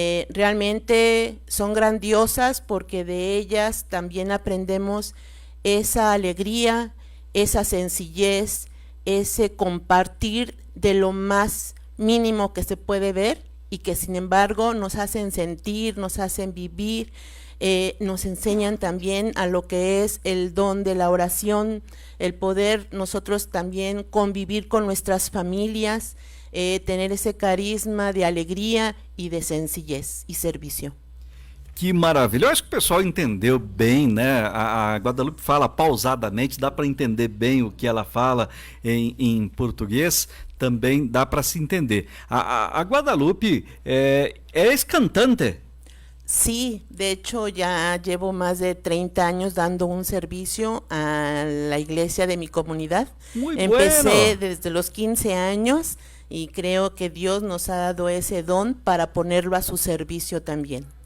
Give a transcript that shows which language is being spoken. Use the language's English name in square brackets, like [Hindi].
[Spanish] Realmente son grandiosas porque de ellas también aprendemos esa alegría, esa sencillez, ese compartir de lo más mínimo que se puede ver y que sin embargo nos hacen sentir, nos hacen vivir, nos enseñan también a lo que es el don de la oración, el poder nosotros también convivir con nuestras familias, [Portuguese] tener esse carisma de alegria e de sencillez e serviço. Que maravilha. Eu acho que o pessoal entendeu bem, né? A Guadalupe fala pausadamente, dá para entender bem o que ela fala em português, também dá para se entender. [Spanish] A Guadalupe es cantante. Sí, de hecho ya llevo más de 30 años dando un servicio a la iglesia de mi comunidad. Muy Empecé bueno. desde los 15 años y creo que Dios nos ha dado ese don para ponerlo a su servicio también.